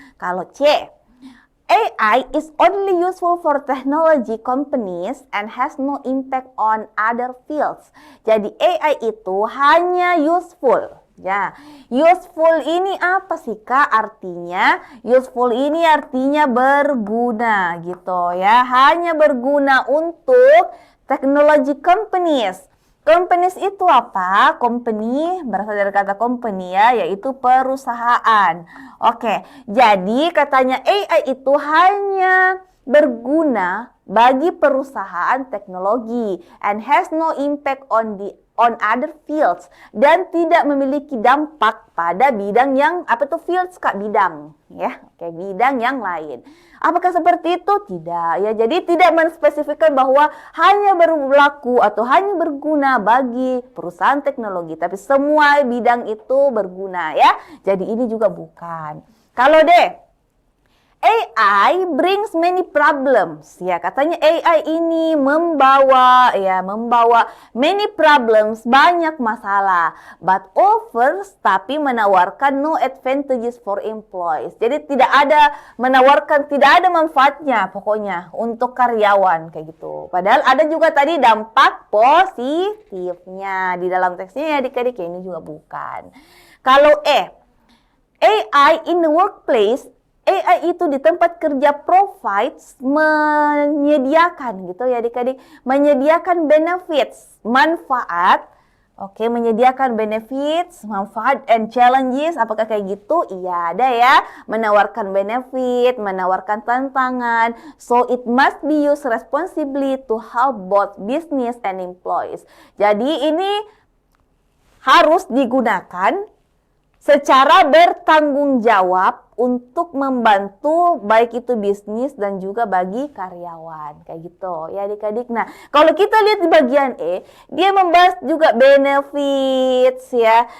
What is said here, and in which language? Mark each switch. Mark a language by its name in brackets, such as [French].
[Indonesian] Kalau [English] C, AI is only useful for technology companies and has no impact on other fields. [Indonesian] Jadi AI itu hanya useful. Ya, useful ini apa sih Kak artinya? Useful ini artinya berguna gitu ya. Hanya berguna untuk technology companies. Companies itu apa? Company berasal dari kata company ya, yaitu perusahaan. Oke, jadi katanya AI itu hanya berguna bagi perusahaan teknologi [English] and has no impact on other fields, [Indonesian] dan tidak memiliki dampak pada bidang yang apa tuh fields Kak, bidang ya. Oke, bidang yang lain. Apakah seperti itu? Tidak ya. Jadi tidak menspesifikkan bahwa hanya berlaku atau hanya berguna bagi perusahaan teknologi, tapi semua bidang itu berguna ya. Jadi ini juga bukan. Kalau deh [English] AI brings many problems. [Indonesian] Ya, katanya AI ini membawa [English] many problems, [Indonesian] banyak masalah. [English] But offers, [Indonesian] tapi menawarkan [English] no advantages for employees. [Indonesian] Jadi tidak ada manfaatnya pokoknya untuk karyawan kayak gitu. Padahal ada juga tadi dampak positifnya di dalam teksnya ya adik-adik, ini juga bukan. Kalau AI [English] in the workplace, [Indonesian] AI itu di tempat kerja provides, menyediakan gitu ya adik-adik, menyediakan benefits, manfaat. Oke, menyediakan benefits, manfaat [English] and challenges. [Indonesian] Apakah kayak gitu? Iya, ada ya. Menawarkan benefit, menawarkan tantangan. [English] So it must be used responsibly to help both business and employees. [Indonesian] Jadi ini harus digunakan secara bertanggung jawab untuk membantu baik itu bisnis dan juga bagi karyawan kayak gitu ya adik-adik. Nah, kalau kita lihat di bagian E, dia membahas juga benefits ya.